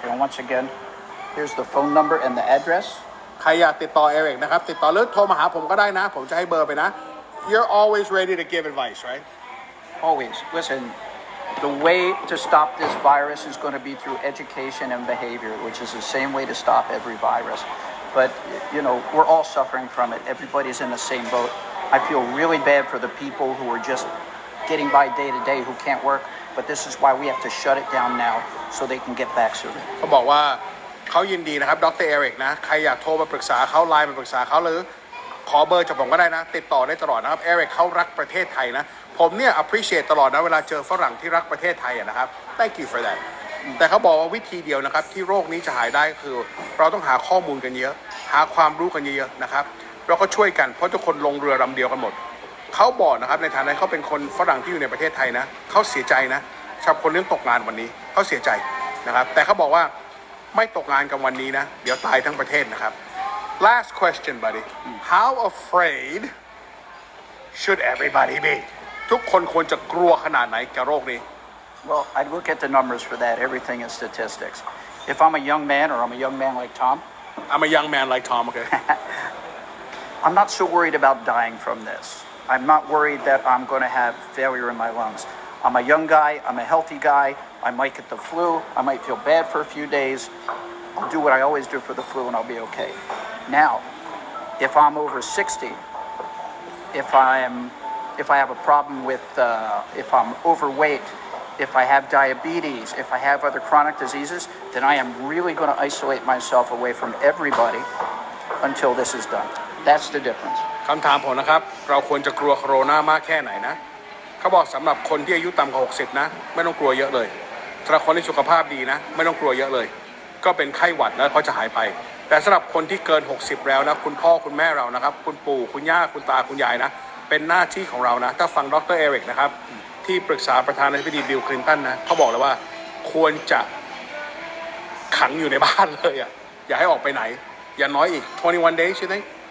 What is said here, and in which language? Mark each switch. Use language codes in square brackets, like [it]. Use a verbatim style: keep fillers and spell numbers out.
[en] And once again, here's the phone number and the address. [th] ใครอยากติดต่อเอริกนะครับติดต่อหรือโทรมาหาผมก็ได้นะผมจะให้เบอร์ไปนะ [en] You're always ready to give advice right Always, listen, the way to stop this virus is going to be through education and behavior, which is the same way to stop every virus. But, you know, we're all suffering from it. Everybody's in the same boat. I feel really bad for the people who are just getting by day to day who can't work, but this is why we have to shut it down now so they can get back sooner. [th] เขาบอกว่าเขายินดีนะครับดรเอริกนะใครอยากโทรมาปรึกษาเขาไลน์มาปรึกษาเขาหรือขอเบอร์จากผมก็ได้นะติดต่อได้ตลอดนะครับเอริกเขารักประเทศไทยนะผมเนี่ย appreciate ตลอดนะเวลาเจอฝรั่งที่รักประเทศไทยอะนะครับ [en] thank you for that [th] แต่เขาบอกว่าวิธีเดียวนะครับที่โรคนี้จะหายได้ก็คือเราต้องหาข้อมูลกันเยอะหาความรู้กันเยอะๆนะครับเราก็ช่วยกันเพราะทุกคนลงเรือลำเดียวกันหมด เขาบอกนะครับในฐานะเขาเป็นคนฝรั่งที่อยู่ในประเทศไทยนะเขาเสียใจนะสำหรับคนเรื่องตกงานวันนี้เขาเสียใจนะครับแต่เขาบอกว่าไม่ตกงานกันวันนี้นะเดี๋ยวตายทั้งประเทศนะครับ [en] last question buddy how afraid should everybody be [th] ทุกคนควรจะกลัวขนาดไหนกับโรคนี้ [en] Well, I look at the numbers for that. Everything is statistics. If I'm a young man, or I'm a young man like Tom, I'm a young man like Tom, okay? I'm not so worried about dying from this. I'm not worried that I'm going to have failure in my lungs. I'm a young guy. I'm a healthy guy. I might get the flu. I might feel bad for a few days. I'll do what I always do for the flu, and I'll be okay. Now, if I'm over sixty, if I'm, if I have a problem with, uh, if I'm overweight, if I have diabetes, if I have other chronic diseases, then I am really going to isolate myself away from everybody until this is done. That's the difference. [th] คำถามผมนะครับเราควรจะกลัวโคโรนามากแค่ไหนนะเขาบอกสำหรับคนที่อายุต่ำกว่าหกสิบนะไม่ต้องกลัวเยอะเลยสำหรับคนที่สุขภาพดีนะไม่ต้องกลัวเยอะเลยก็เป็นไข้หวัดแล้วเขาจะหายไปแต่สำหรับคนที่เกินหกสิบแล้วนะคุณพ่อคุณแม่เรานะครับคุณปู่คุณย่าคุณตาคุณยายนะเป็นหน้าที่ของเรานะถ้าฟังดรเอริกนะครับที่ปรึกษาประธานาธิบดีบิลคลินตันนะเขาบอกเลยว่าควรจะขังอยู่ในบ้านเลยอ่ะอย่าให้ออกไปไหนอย่าน้อยอีก [en] twenty-one days you think